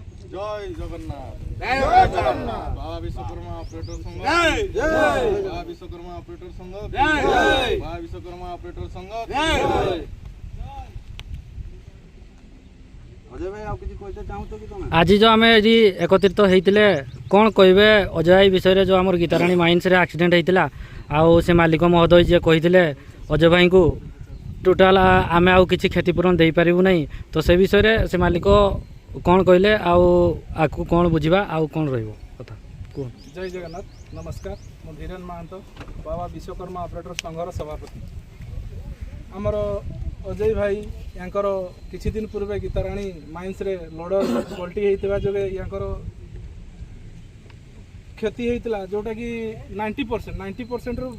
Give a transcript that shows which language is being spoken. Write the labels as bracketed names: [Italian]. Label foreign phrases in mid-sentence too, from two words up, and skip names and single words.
[Odia] ଜୟ ଜଗନ୍ନାଥ ଜୟ ଜଗନ୍ନାଥ। ବାବା ବିଶ୍ୱକର୍ମା ଅପରେଟର ସଂଘ ଜୟ ଜୟ। ବାବା ବିଶ୍ୱକର୍ମା ଅପରେଟର ସଂଘ ଜୟ ଜୟ। ବାବା ବିଶ୍ୱକର୍ମା ଅପରେଟର ସଂଘ ଜୟ ଜୟ। ଅଜୟ ଭାଇ ଆଉ କିଛି କହିତେ ଚାହୁଁଛ କି ତମେ? ଆଜି ଯେଉଁ ଆମେ ଆଜି ଏକତ୍ରିତ ହେଇଥିଲେ କ'ଣ କହିବେ ଅଜୟ ଭାଇ ବିଷୟରେ ଯେଉଁ ଆମର ଗୀତାରାଣୀ ମାଇନ୍ସରେ ଆକ୍ସିଡେଣ୍ଟ ହେଇଥିଲା ଆଉ ସେ ମାଲିକ ମହୋଦୟ ଯିଏ କହିଥିଲେ ଅଜୟ ଭାଇଙ୍କୁ ଟୋଟାଲ ଆମେ ଆଉ କିଛି କ୍ଷତିପୂରଣ ଦେଇପାରିବୁ ନାହିଁ ତ ସେ ବିଷୟରେ ସେ ମାଲିକ କ'ଣ କହିଲେ ଆଉ ଆକୁ କ'ଣ ବୁଝିବା ଆଉ କ'ଣ ରହିବ କଥା କୁହ। ଜୟ ଜଗନ୍ନାଥ ନମସ୍କାର ମୁଁ ଧୀରେନ ମହାନ୍ତ ବାବା ବିଶ୍ୱକର୍ମା ଅପରେଟର ସଂଘର ସଭାପତି ଆମର ଅଜୟ ଭାଇ ଯାଙ୍କର କିଛି ଦିନ ପୂର୍ବେ ଗୀତାରାଣୀ ମାଇନ୍ସ ରେ ଲୋଡର ପଲଟି ହୋଇଥିବା ଯୋଗେ ଯାଙ୍କର କ୍ଷତି ହୋଇଥିଲା ଯେଉଁଟା କି 90% ରୁ